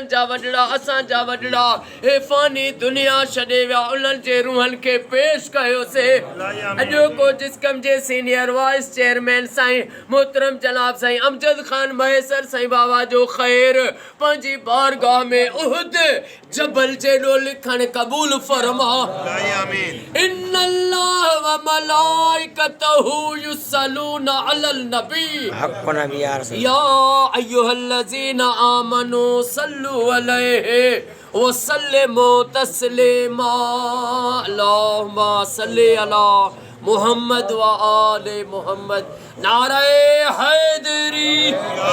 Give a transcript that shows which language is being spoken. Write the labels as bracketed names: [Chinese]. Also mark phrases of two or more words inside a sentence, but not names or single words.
[Sindhi] जा वडड़ा असां जा वडड़ा हे फानी दुनिया छॾे विया उन्हनि जे रूहनि खे पेश कयो से अॼु को जिस्कम जे सीनियर वाइस चेयरमैन साईं मोहतरम जनाब साईं अमजद खान मैसर साईं बाबा जो ख़ैर पंहिंजी बारगाह में उहद जबल जेॾो लिखण क़बूल फरमा [Arabic] إن الله وملائكته يصلون على النبي حق نبي يا رسول يا أيها الذين آمنوا صلوا عليه وسلموا تسليما اللهم صل على محمد وآل محمد [Urdu] نعرہ حیدری.